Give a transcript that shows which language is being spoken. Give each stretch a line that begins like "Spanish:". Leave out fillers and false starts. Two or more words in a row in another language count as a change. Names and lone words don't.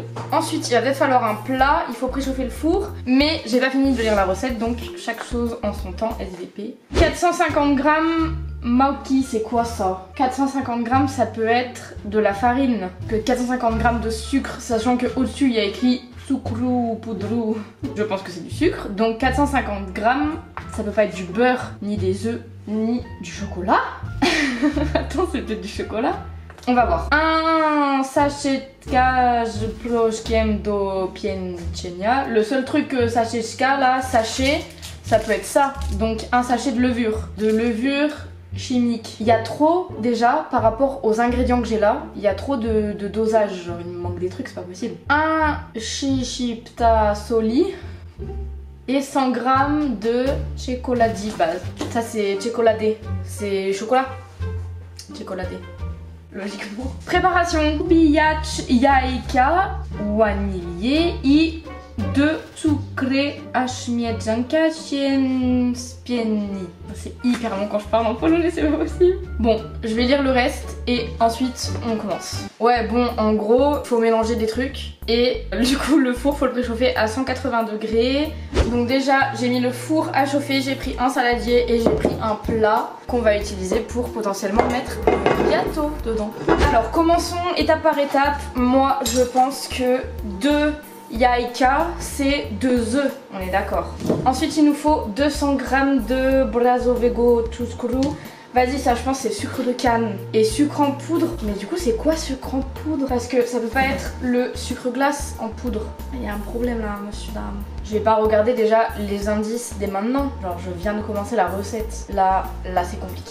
French: Ensuite, il va peut-être falloir un plat, il faut préchauffer le four, mais j'ai pas fini de lire la recette, donc chaque chose en son temps, SVP. 450 g małki, c'est quoi ça? 450 g, ça peut être de la farine, que 450 g de sucre, sachant que au-dessus il y a écrit
Polish: cukru pudru.
French: Je pense que c'est du sucre, donc 450 g, ça peut pas être du beurre, ni des œufs, ni du chocolat. Attends, c'est peut-être du chocolat? On va voir. Un sachet
Polish: proszkiem do pieczenia.
French: Le seul truc que sachet là, sachet, ça peut être ça. Donc un sachet de levure chimique. Il y a trop déjà par rapport aux ingrédients que j'ai là. Il y a trop de dosage. Genre il me manque des trucs, c'est pas possible. Un
Polish: chipta soli.
French: Et 100 g de czekolady. Ça c'est czekolady. C'est chocolat. Czekolady. Logiquement. Préparation.
Polish: Ubijać jajka, wanilię i do cukru aż mieszanka się spieni.
French: C'est hyper long quand je parle en polonais, c'est pas possible. Bon, je vais lire le reste et ensuite on commence. Ouais, bon, en gros, faut mélanger des trucs et du coup le four faut le préchauffer à 180 degrés. Donc déjà, j'ai mis le four à chauffer, j'ai pris un saladier et j'ai pris un plat qu'on va utiliser pour potentiellement mettre le gâteau dedans. Alors commençons étape par étape. Moi, je pense que 2 jajka, c'est 2 œufs, on est d'accord. Ensuite, il nous faut 200 g de
Polish: brązowego cukru.
French: Vas-y, ça je pense c'est sucre de canne et sucre en poudre. Mais du coup c'est quoi sucre en poudre? Parce que ça peut pas être le sucre glace en poudre. Il y a un problème là, monsieur dame. Je vais pas regarder déjà les indices dès maintenant. Genre je viens de commencer la recette. Là c'est compliqué.